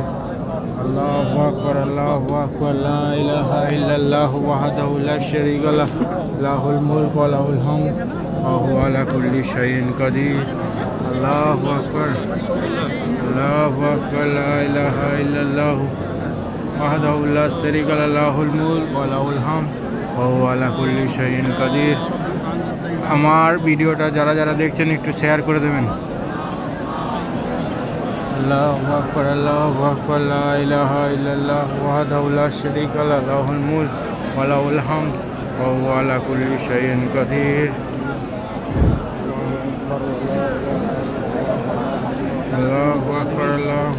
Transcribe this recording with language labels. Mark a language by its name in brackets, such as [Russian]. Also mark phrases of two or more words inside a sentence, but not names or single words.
[Arabic] الله أكبر، الله أكبر، لا إله إلا الله وحده لا شريك له، له الملك وله الحمد وهو على كل شيء قدير. الله أكبر، الله أكبر، لا إله إلا الله وحده لا شريك له، له الملك وله الحمد وهو على كل شيء قدير. [Bangla] আমার ভিডিওটা যারা যারা দেখছেন একটু শেয়ার করে দেবেন। [Arabic] الله أكبر، الله أكبر، لا إله إلا الله وحده لا شريك له، له الملك وله الحمد وهو على كل شيء قدير. الله أكبر، الله